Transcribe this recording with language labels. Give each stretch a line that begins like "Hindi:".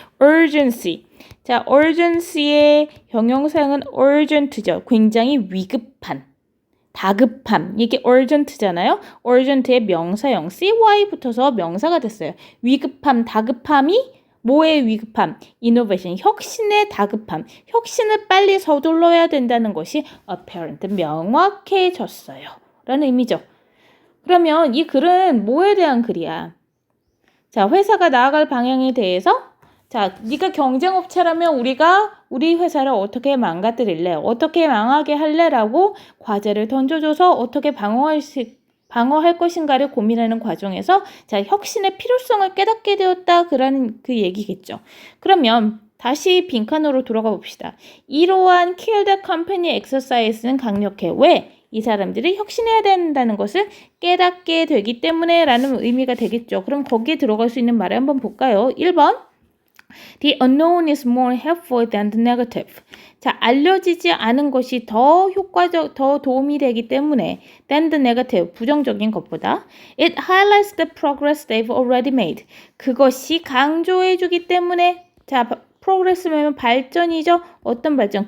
English: urgency.
Korean: 자, urgency의 형용사형은 urgent죠. 굉장히 위급한. 다급함. 이게 urgent잖아요. urgent의 명사형 cy 붙어서 명사가 됐어요. 위급함, 다급함이 뭐의 위급함? innovation, 혁신의 다급함. 혁신을 빨리 서둘러야 된다는 것이 apparent, 명확해졌어요. 라는 의미죠. 그러면 이 글은 뭐에 대한 글이야? 자, 회사가 나아갈 방향에 대해서 자, 네가 경쟁업체라면 우리 회사를 어떻게 망가뜨릴래? 어떻게 망하게 할래라고 과제를 던져줘서 어떻게 방어할 것인가를 고민하는 과정에서 자, 혁신의 필요성을 깨닫게 되었다. 그라는 그 얘기겠죠. 그러면 다시 빈칸으로 돌아가 봅시다. 이러한 Kill the Company exercise는 강력해. 왜? 이 사람들이 혁신해야 된다는 것을 깨닫게 되기 때문에 라는 의미가 되겠죠. 그럼 거기에 들어갈 수 있는 말을 한번 볼까요?
English: 1번 The unknown is more helpful than the negative.
Korean: 자, 알려지지 않은 것이 더 도움이 되기 때문에
English: than the negative, 부정적인 것보다 It highlights the progress they've already made.
Korean: 그것이 강조해주기 때문에 자, 프로그레스면 발전이죠. 어떤 발전?